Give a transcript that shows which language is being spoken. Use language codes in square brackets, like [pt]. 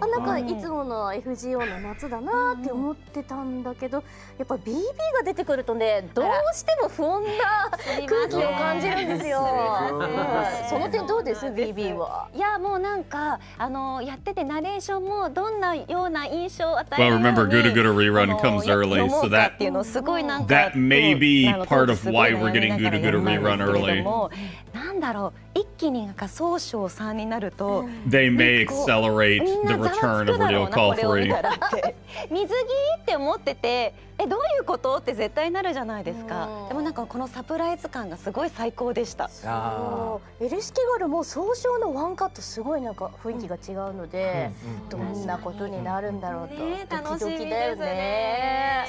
[ja] なんかいつもの FGO の夏だなって思ってたんだけど、やっぱ BB が出てくるとね、どうしても不穏な空気を感じるんですよ。その点どうです BB は。いやもうなんかやっててナレーションもどんなような印象を与えるように [en] Well, remember, Guda Guda rerun comes early, so that may be part of why we're getting Guda Guda rerun early. [ja] なんだろう、一気になんか総称3になると [en] They may accelerate the return of Ordeal Call 3. [ja] 水着って思ってて、どういうことって絶対なるじゃないですか。でもなんかこのサプライズ感がすごい最高でした。エルシキガルも総称のワンカットすごいなんか雰囲気が違うので、どんなことになるんだろうと楽しみですね。